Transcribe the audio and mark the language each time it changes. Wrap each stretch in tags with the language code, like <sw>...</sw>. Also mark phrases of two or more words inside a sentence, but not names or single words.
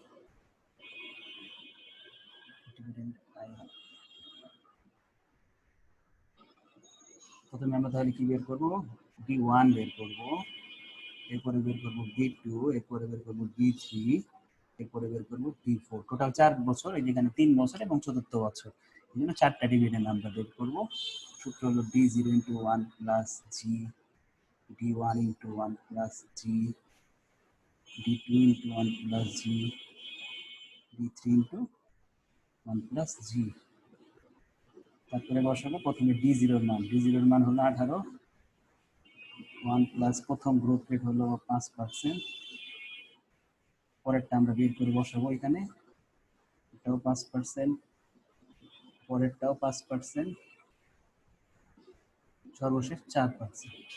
<bn>প্রথমে আমরা তাহলে কি বের করবো? D1 বের করবো, এরপরে বের করবো D2, এরপরে বের করবো D3, এরপরে বের করবো D4। টোটাল 4 বছর, এই যেখানে 3 বছর এবং চতুর্থ বছর, এই জন্য 4টা ডিভিডেন্ড আমরা বের করবো। সূত্র হলো</bn> <en>D0 into 1 plus G, D1 into 1 plus G, D2 into 1 plus G, D3 into 1 plus G।</en> <bn>তারপরে বসাবো প্রথমে D0 এর মান। D0 এর মান হলো 18, 1 প্লাস প্রথম</bn> <en>growth rate</en> <bn>হলো 5%। পরেরটা আমরা বের করে বসাবো এখানে, এটাও 5%, পরেরটাও 5%, সর্বশেষ 4%।</bn>